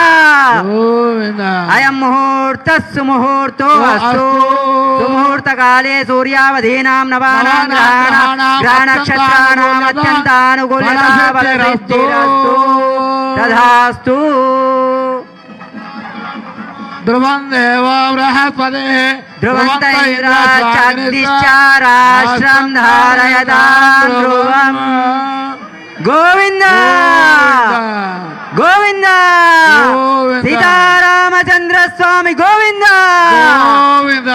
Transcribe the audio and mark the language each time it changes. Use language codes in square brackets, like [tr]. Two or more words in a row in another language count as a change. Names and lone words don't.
[sa] अयं मुहूर्तः सुमुहूर्तो अस्तु सुमुहूर्तकाले सूर्यावधीनां नवानां ग्रहनक्षत्राणाम् अत्यन्तानुकूल्यता बलवृद्धिरस्तु तथास्तु ధ్రువం దేవో బృహస్పతి ధ్రువంత ఇంద్రాశ్చ రాష్ట్రం ధారయతాం ధ్రువం. [te] గోవింద గోవింద గోవింద. సీతారామచంద్ర స్వామి గోవింద. గోవింద.